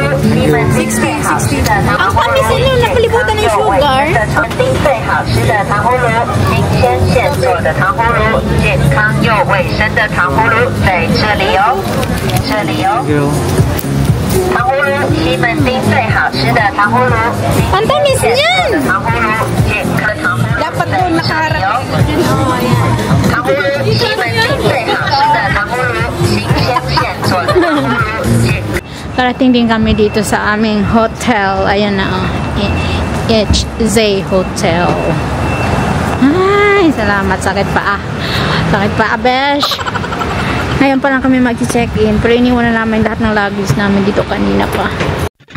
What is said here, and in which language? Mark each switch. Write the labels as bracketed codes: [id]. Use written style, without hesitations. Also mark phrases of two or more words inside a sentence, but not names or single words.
[tl] Ang tamis nyo, napalibutan ng sugar. [zh] 最好吃的糖葫芦，新鲜现做的糖葫芦，健康又卫生的糖葫芦在这里哦，这里哦。糖葫芦，西门町最好吃的糖葫芦， [tl] Ang tamis niyan. [zh] 糖葫芦，健康糖葫芦 [tl] Dapat [zh] 在 [tl] doon [zh] 这里 [tl] nakaharap. 哦。 [zh] 糖葫芦，西门町最好吃的糖葫芦，新鲜现做的糖葫芦，健 [tl] Karating din kami dito sa aming hotel. Ayan na, oh. HZ Hotel. Ay, salamat. Sakit pa, Sakit pa, besh. Ngayon pa lang kami mag-check-in. Pero iniwan na namin lahat ng luggage namin dito kanina pa.